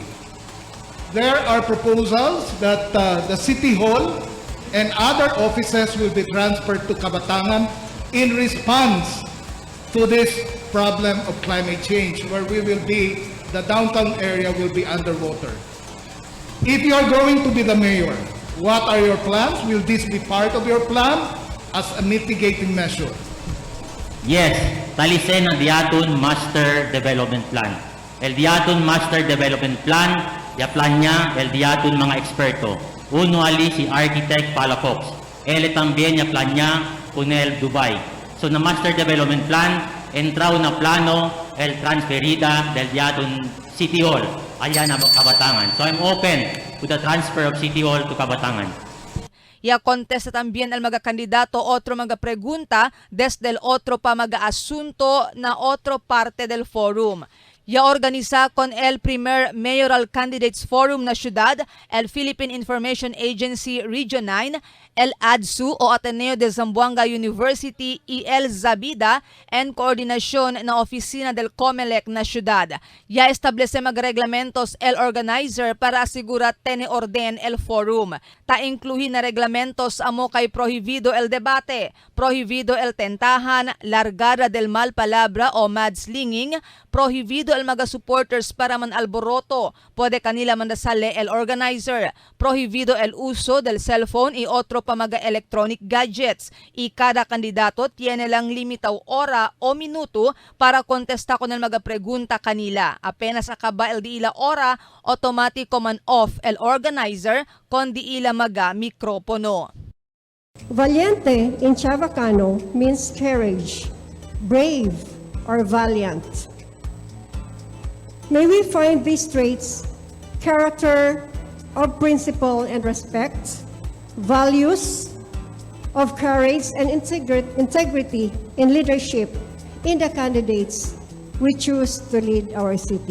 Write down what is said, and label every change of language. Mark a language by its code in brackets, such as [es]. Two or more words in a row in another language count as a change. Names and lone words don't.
[en] There are proposals that the City Hall and other offices will be transferred to Kabatangan in response to this problem of climate change, where the downtown area will be underwater. If you are going to be the mayor, what are your plans? Will this be part of your plan as a mitigating measure? Yes, [cbk] talisen ang Diaton Master Development Plan. El Diaton Master Development Plan, plan niya el Diaton mga eksperto. Uno ali si Architect Palafox. Ele también ya plan niya con el Dubai. So na Master Development Plan, entraw na plano el transferida del Diaton City Hall. Ayan na Kabatangan. [en] So I'm open to the transfer of City Hall to Kabatangan. [cbk] Ya contesta también el mga kandidato otro mga pregunta desde el otro pa mga asunto na otro parte del forum. Ya organiza con el primer Mayoral Candidates Forum na syudad, el Philippine Information Agency Region 9, el ADSU o Ateneo de Zamboanga University y el Zabida en koordinasyon na opisina del COMELEC na syudad. Ya establece magreglamentos el organizer para asigura tene orden el forum. Ta incluhin na reglamentos amo kay prohibido el debate, prohibido el tentahan, largada del mal palabra o mudslinging, prohibido el mga supporters para man alboroto, puede kanila mandasale el organizer, prohibido el uso del cellphone y otro pa mga [en] electronic gadgets, [cbk] y cada kandidato tiene lang limitaw ora o minuto para kontesta con el mga pregunta kanila. Apenas akaba el di ila ora, automatiko man off el organizer kon di ila maga mikropono. [en] Valiente in Chavacano means courage, brave, or valiant. May we find these traits, character of principle and respect, values of courage and integrity in leadership in the candidates we choose to lead our city.